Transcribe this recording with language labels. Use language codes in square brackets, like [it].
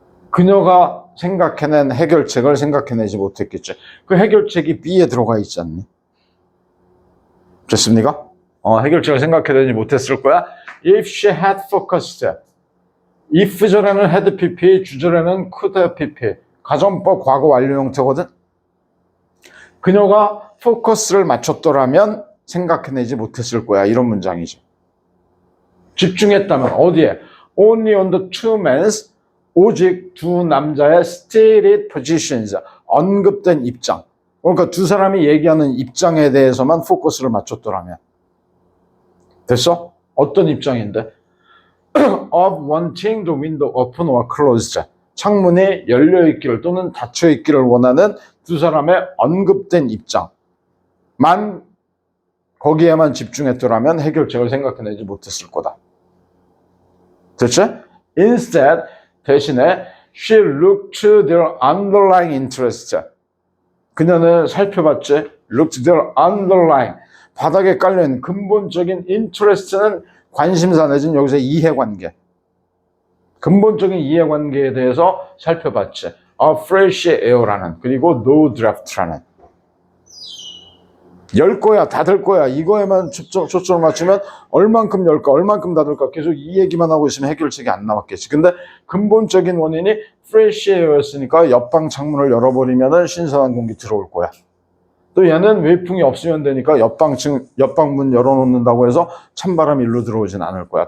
[ko] 그녀가 생각해낸 해결책을 생각해내지 못했겠지. 그 해결책이 B에 들어가 있지 않니? 됐습니까? 해결책을 생각해내지 못했을 거야. [en] If she had focused. [ko] if 절에는 had pp, 주절에는 could have pp. 가정법 과거 완료 형태거든. 그녀가 포커스를 맞췄더라면 생각해내지 못했을 거야. 이런 문장이지. 집중했다면 어디에? [en] Only on the two men's, [ko] 오직 두 남자의 [en] stated positions, [ko] 언급된 입장. 그러니까 두 사람이 얘기하는 입장에 대해서만 포커스를 맞췄더라면. 됐어? 어떤 입장인데? [en] of wanting the window open or closed. [ko] 창문이 열려있기를 또는 닫혀있기를 원하는 두 사람의 언급된 입장만 거기에만 집중했더라면 해결책을 생각해내지 못했을 거다. 됐지? [en] Instead, [ko] 대신에 [en] she looked to their underlying interest. [ko] 그녀는 살펴봤지? [en] looked their underlying. [ko] 바닥에 깔려있는 근본적인 interest는 관심사 내지는 여기서 이해관계. 근본적인 이해관계에 대해서 살펴봤지. [en] A fresh air라는, 그리고 no draft라는. [ko] 열 거야, 닫을 거야. 이거에만 초점을 맞추면 얼만큼 열까, 얼만큼 닫을까 계속 이 얘기만 하고 있으면 해결책이 안 나왔겠지. 근데 근본적인 원인이 fresh air였으니까 옆방 창문을 열어버리면 신선한 공기 들어올 거야. 또 얘는 외풍이 없으면 되니까 옆방 문 열어놓는다고 해서 찬바람이 일로 들어오진 않을 거야.